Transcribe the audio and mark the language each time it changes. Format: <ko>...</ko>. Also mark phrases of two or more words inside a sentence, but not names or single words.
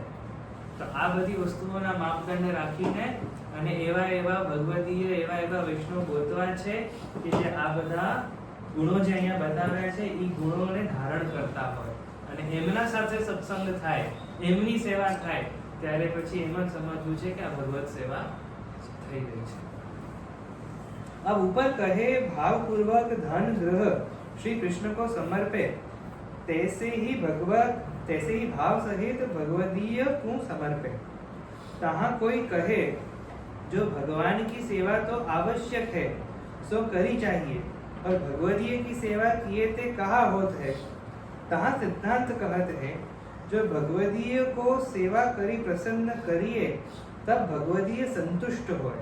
<gu>તો આ બધી વસ્તુઓના માપદંડ રાખીને અને એવા ભગવદીય એવા વૈષ્ણવ ગોતવા છે કે જે આ બધા ગુણો જે અહીંયા બતાવ્યા છે એ ગુણોને ધારણ કરતા હોય અને એમના સાથે સત્સંગ થાય, એમની સેવા થાય, ત્યારે પછી એમ જ સમજવું છે કે આ ભગવત સેવા થઈ રહી છે।</gu> <bra>अब ऊपर कहे भावपूर्वक धन ग्रह श्री कृष्ण को समर्पे, तैसे ही भाव सहित भगवदीय को समर्पे। तहाँ कोई कहे जो भगवान की सेवा तो आवश्यक है सो करी चाहिए, और भगवदीय की सेवा किए ते कहा होत है। तहाँ सिद्धांत कहत है जो भगवदीय को सेवा करी प्रसन्न करिए तब भगवदीय संतुष्ट होए।</bra>